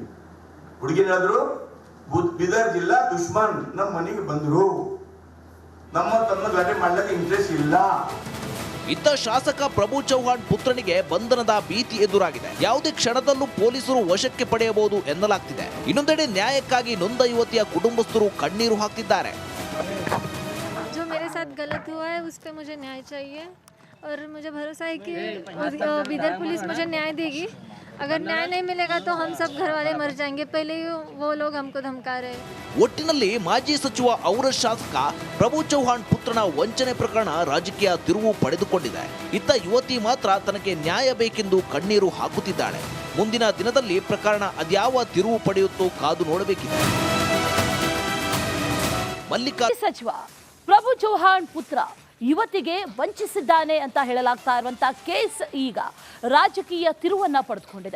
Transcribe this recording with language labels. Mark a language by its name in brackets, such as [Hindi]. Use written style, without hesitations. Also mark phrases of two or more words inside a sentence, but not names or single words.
[Kannada] ಹುಡುಗಿ ಹೇಳಿದ್ರು ಬೀದರ್ ಜಿಲ್ಲಾ ದುಶ್ಮನ್ ನಮ್ಮ ಮನೆಗೆ ಬಂದ್ರು, ನಮ್ಮ ತಮ್ಮ ಗಲಾಟೆ ಮಾಡ್ಲಿಕ್ಕೆ ಇಂಟ್ರೆಸ್ಟ್ ಇಲ್ಲ. ಇತ್ತ ಶಾಸಕ ಪ್ರಭು ಚೌಹಾಣ್ ಪುತ್ರನಿಗೆ ಬಂಧನದ ಭೀತಿ ಎದುರಾಗಿದೆ. ಯಾವುದೇ ಕ್ಷಣದಲ್ಲೂ ಪೊಲೀಸರು ವಶಕ್ಕೆ ಪಡೆಯಬಹುದು ಎನ್ನಲಾಗ್ತಿದೆ. ಇನ್ನೊಂದೆಡೆ ನ್ಯಾಯಕ್ಕಾಗಿ ನೊಂದ ಯುವತಿಯ ಕುಟುಂಬಸ್ಥರು ಕಣ್ಣೀರು ಹಾಕ್ತಿದ್ದಾರೆ. [Hindi] जो मेरे साथ गलत हुआ है उस पे मुझे न्याय चाहिए और मुझे भरोसा है कि बीदर पुलिस मुझे न्याय देगी. अगर न्याय नहीं मिलेगा तो हम सब घर वाले मर जाएंगे. पहले ही वो लोग हमको धमका रहे हैं. [Kannada] ಒಟ್ಟಿನಲ್ಲಿ ಮಾಜಿ ಸಚಿವ ಔರ ಶಾಸಕ ಪ್ರಭು ಚೌಹಾಣ್ ಪುತ್ರನ ವಂಚನೆ ಪ್ರಕರಣ ರಾಜಕೀಯ ತಿರುವು ಪಡೆದುಕೊಂಡಿದೆ. ಇತ್ತ ಯುವತಿ ಮಾತ್ರ ತನಗೆ ನ್ಯಾಯ ಬೇಕೆಂದು ಕಣ್ಣೀರು ಹಾಕುತ್ತಿದ್ದಾಳೆ. ಮುಂದಿನ ದಿನದಲ್ಲಿ ಪ್ರಕರಣ ಅದ್ಯಾವ ತಿರುವು ಪಡೆಯುತ್ತೋ ಕಾದು ನೋಡಬೇಕಿದೆ. ಸಚಿವ ಪ್ರಭು ಚೌಹಾಣ್ ಪುತ್ರ ಯುವತಿಗೆ ವಂಚಿಸಿದ್ದಾನೆ ಅಂತ ಹೇಳಲಾಗ್ತಾ ಇರುವಂತ ಕೇಸ್ ಈಗ ರಾಜಕೀಯ ತಿರುವನ್ನ ಪಡೆದುಕೊಂಡಿದೆ.